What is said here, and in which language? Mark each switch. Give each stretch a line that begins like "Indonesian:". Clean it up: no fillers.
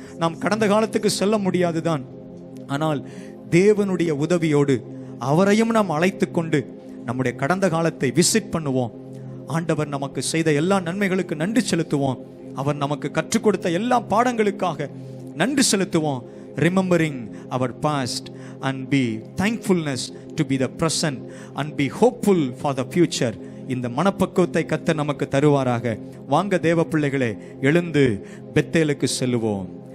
Tamil: நாம் கடந்த காலத்துக்கு செல்ல முடியாதுதான், ஆனால் தேவனுடைய உதவியோடு அவரையும் நாம் அழைத்து கொண்டு நம்முடைய கடந்த காலத்தை விசிட் பண்ணுவோம். ஆண்டவர் நமக்கு செய்த எல்லா நன்மைகளுக்கு நன்றி செலுத்துவோம். அவர் நமக்கு கற்றுக் கொடுத்த எல்லா பாடங்களுக்காக நன்றி செலுத்துவோம்.
English: Remembering our past and be thankfulness to be the present and be hopeful for the future.
Tamil: இந்த மனப்பக்குவத்தை கர்த்தர் நமக்கு தருவாராக. வாங்க தேவ பிள்ளைகளே, எழுந்து பெத்தேலுக்கு செல்லுவோம்.